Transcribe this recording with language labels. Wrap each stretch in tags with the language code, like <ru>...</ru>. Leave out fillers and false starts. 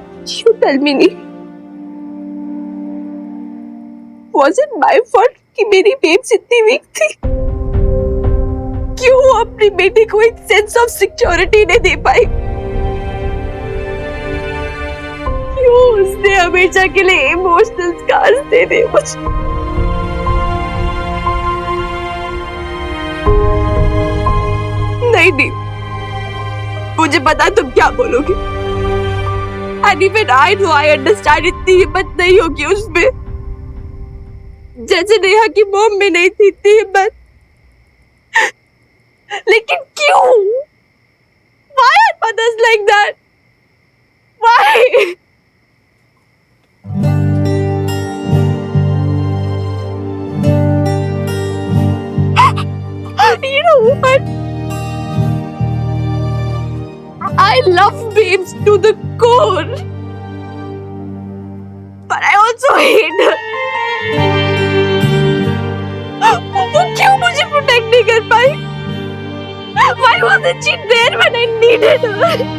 <en>You tell me, was it my fault</en> <hi>कि मेरी babes इतनी वीक थी? क्यों वो अपनी बेटी को एक सेंस ऑफ सिक्योरिटी नहीं दे पाई? क्यों उसने हमेशा के लिए इमोशनल स्कार्स दे दे मुझे? नहीं, मुझे पता तुम क्या बोलोगे।</hi> <en>And even I know, I understand,</en> <hi>इतनी हिम्मत नहीं होगी उसमें, जैसे नेहा की मॉम में नहीं थी इतनी हिम्मत। लेकिन क्यों?</hi> <en>Why are mothers like that? Why? You know what? I love babes to the core, but I also hate her.</en> <hi>वो क्यों मुझे प्रोटेक्ट नहीं कर पाई?</hi> <en>Why wasn't she there when I needed her?</en>